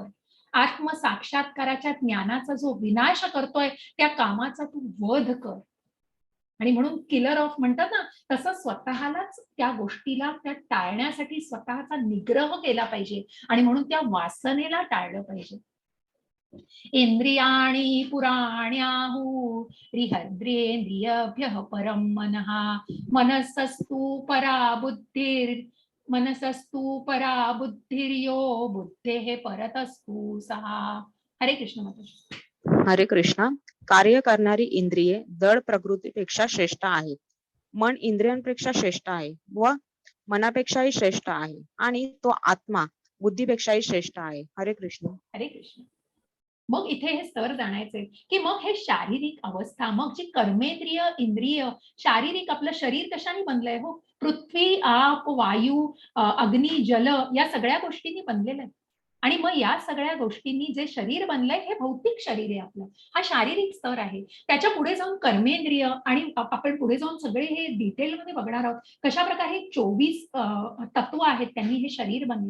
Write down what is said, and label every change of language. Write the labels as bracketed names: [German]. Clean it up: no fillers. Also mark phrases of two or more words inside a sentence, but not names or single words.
[Marathi] आत्मसाक्षात्काराच्या ज्ञानाचा जो विनाश करतोय, त्या कामाचा तू वध कर. आणि म्हणून [English] killer of [Marathi] म्हणतात ना, तसं स्वतःलाच त्या गोष्टीला त्या टाळण्यासाठी स्वतःचा निग्रह केला पाहिजे. आणि म्हणून त्या वासनेला टाळलं पाहिजे. [Sanskrit] इंद्रियाणि पुराण्याहु रिहद्रेन्द्रियभ्यः परं मनः मनसस्तु परा बुद्धिर्यो बुद्धेः परतस्तु सहा. [Marathi] हरे कृष्ण माता. हरे कृष्णा. कार्य करणारी इंद्रिये जड प्रकृतीपेक्षा श्रेष्ठ आहेत. मन इंद्रियांपेक्षा श्रेष्ठ आहे व मनापेक्षाही श्रेष्ठ आहे, आणि तो आत्मा बुद्धीपेक्षाही श्रेष्ठ आहे. हरे कृष्ण. हरे कृष्ण. मग इथे हे स्तर जाणायचे, की मग हे शारीरिक अवस्था, मग जी कर्मेंद्रिय इंद्रिय, शारीरिक आपलं शरीर कशाने बनलंय, हो, पृथ्वी आप वायू अग्नी जल या सगळ्या गोष्टींनी बनलेलं आहे. आणि मग या सगळ्या गोष्टींनी जे शरीर बनलंय, हे भौतिक शरीर आहे आपलं, हा शारीरिक स्तर आहे. त्याच्या पुढे जाऊन कर्मेंद्रिय, आणि आपण पुढे जाऊन सगळे हे डिटेलमध्ये बघणार आहोत, कशा प्रकारे 24 तत्व आहेत, त्यांनी हे शरीर बनलंय.